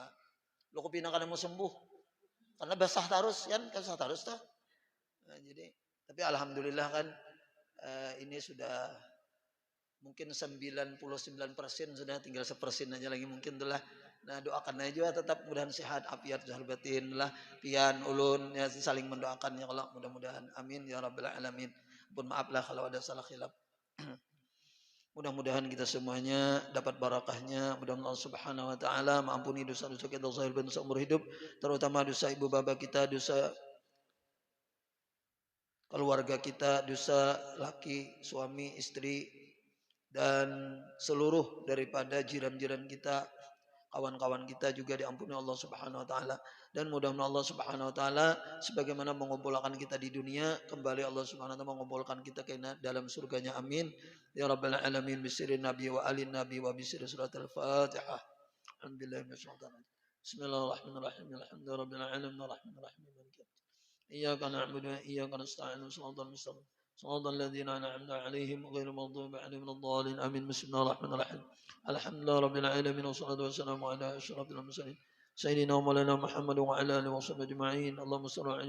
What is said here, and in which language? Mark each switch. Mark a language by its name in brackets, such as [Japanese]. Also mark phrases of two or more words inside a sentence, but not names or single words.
[Indonesian] Lo kepina karena mau sembuh. Karena basah terus kan basah terus tuh. Nah, jadi tapi alhamdulillah kan ini sudah mungkin 99% sudah tinggal 1% aja lagi mungkin itulah. Nah doakan aja tetap mudahan sehat afiat zahir batin lah [Banjar] pian ulun [Indonesian] ya saling mendoakan [Arabic] يا الله [Indonesian] mudah-mudahan [Arabic] آمين يا رب العالمين. [Indonesian] Pun maaf lah kalau ada salah khilaf. Mudah-mudahan kita semuanya dapat barakahnya. Mudah-mudahan [Arabic] الله سبحانه وتعالى [Indonesian] mengampuni dosa-dosa kita zahir batin seumur hidup, terutama dosa ibu bapa kita, dosa keluarga kita, dosa laki, suami, istri dan seluruh daripada jiran-jiran kita, kawan-kawan kita juga diampuni [Arabic] الله سبحانه وتعالى [Indonesian] dan mudah-mudahan [Arabic] الله سبحانه وتعالى [Indonesian] sebagaimana mengumpulkan kita di dunia kembali Allah [Arabic] سبحانه وتعالى [Indonesian] mengumpulkan kita ke dalam surganya [Arabic] آمين يا رب العالمين بسر النبي وآل النبي وبسر سورة الفاتحة الحمد لله بسم الله الرحمن الرحيم الحمد لله رب العالمين الرحمن الرحيم إياك نعبد وإياك نستعين الصراط المستقيم صراط الذين أنعمت عليهم غير المغضوب عليهم ولا الضالين آمين بسم الله الرحمن الرحيم الحمد لله رب العالمين والصلاة والسلام على أشرف المرسلين سيدنا ومولانا محمد وعلى آله وصحبه أجمعين اللهم صل على